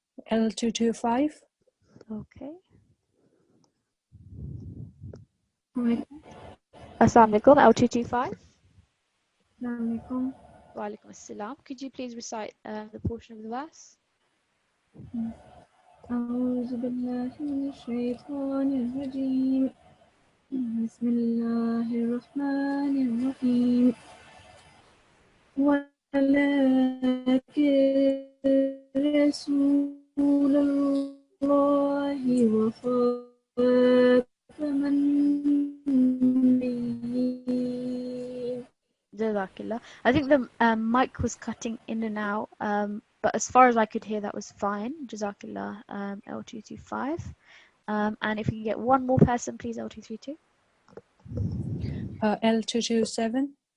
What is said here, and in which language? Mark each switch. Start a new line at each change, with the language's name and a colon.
English: L225. Okay. Assalamu alaikum. L225. Assalamualaikum. Wa alaikum assalam. Could you please recite the portion of the verse?
Arabic: أعوذ بالله من الشيطان الرجيم بسم الله الرحمن الرحيم ولكن رسول الله وخاتم النبيين.
English: Jazakallah. I think the mic was cutting in and out, but as far as I could hear, that was fine. Jazakallah, L225. And if you can get one more person, please, L232. L227.